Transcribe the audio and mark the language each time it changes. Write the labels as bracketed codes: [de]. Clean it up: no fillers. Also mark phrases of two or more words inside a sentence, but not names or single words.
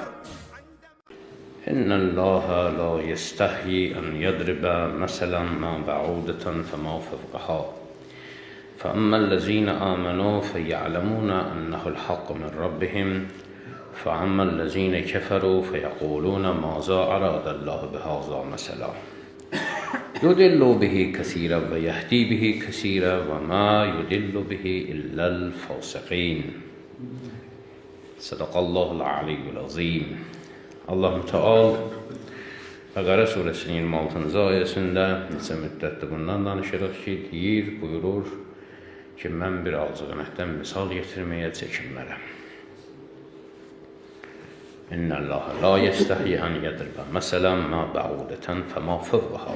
[ar] إن الله لا يستحي أن يضرب مثلا ما بعودة فما فوقها فأما الذين آمنوا فيعلمون أنه الحق من ربهم فأما الذين كفروا فيقولون ماذا أراد الله بهذا مثلا يضل به كثيرا ويهدي به كثيرا وما يضل به إلا الفاسقين. صدق الله العلي العظيم. [az] Allah Müteal Bəqərə surəsinin 26-cı ayəsində neçə müddətdir bundan danışırıq ki, deyir, buyurur ki, mən bir azğınətdən misal getirməyə çəkinmərəm. [ar] إن الله لا يستحيي أن يضرب مثلا ما بعوضة فما فوقها.